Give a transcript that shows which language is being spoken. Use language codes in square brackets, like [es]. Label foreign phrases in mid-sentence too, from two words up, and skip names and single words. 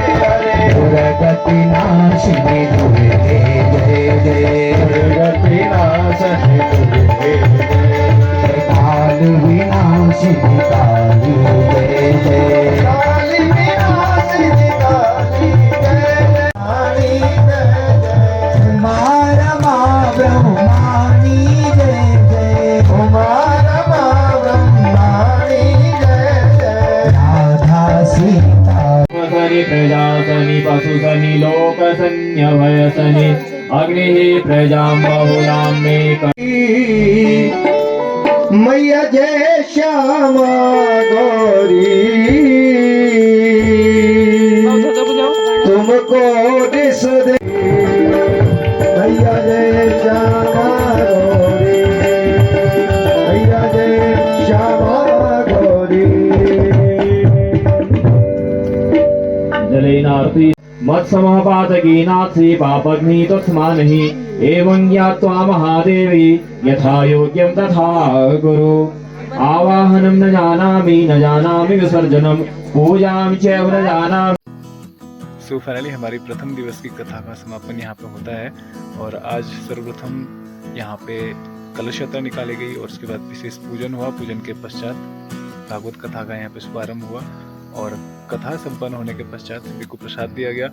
[hi] हरे, दुर्गति नाशिनी दुर्गे जय जय, दुर्गति नाशिनी दुर्गे जय, काल विनाशिनी काली जय जय, काल विनाशिनी काली जय जय, काली जय जय, मारा ब्रह्मानी जय जय, कुमार ब्रह्मानी जय जय, राधा सीता [sa] सनि प्रजासनि पशुसनि लोकसन्यभयसनि अग्निः प्रजां बहुलां मे [hi] मैया जय श्यामा गौरी, तुमको दिस दे, मैया जय श्यामा गौरी, मैया जय श्यामा गौरी। [sa] जलेनार्ति मत्समपातकीनाथी पापग्नि तस्मानहि एवं ज्ञात्वा महादेवी यथा योग्यं तथा कुरु। आवाहनं न जानामि विसर्जनं पूजां च न जानामि। [en] so finally [hi] हमारी प्रथम दिवस की कथा का समापन यहाँ पे होता है, और आज सर्वप्रथम यहाँ पे कलश यात्रा निकाली गई और उसके बाद विशेष पूजन हुआ। पूजन के पश्चात भागवत कथा का यहाँ पे शुभारंभ हुआ, और कथा संपन्न होने के पश्चात सभी को प्रसाद दिया गया।